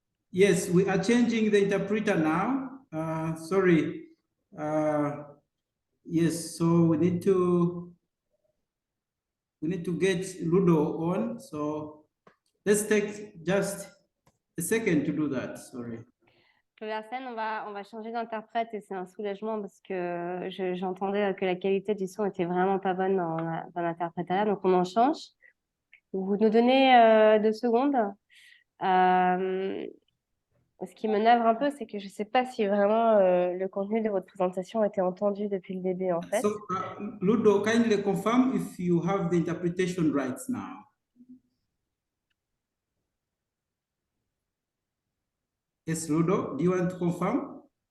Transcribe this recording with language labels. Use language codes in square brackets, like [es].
[en] Yes, we are changing the interpreter now. Sorry. Yes, so we need to get Ludo on. So let's take just a second to do that. Sorry. [fr] Arsène, on va changer d'interprète et c'est un soulagement parce que j'entendais que la qualité du son était vraiment pas bonne dans l'interprétariat, donc on en change. Vous nous donnez 2 secondes. Ce qui me navre un peu, c'est que je ne sais pas si vraiment le contenu de votre présentation a été entendu depuis le début, en fait. [en] So, Ludo, kindly confirm if you have the interpretation rights now. Yes, Ludo, do you want to confirm?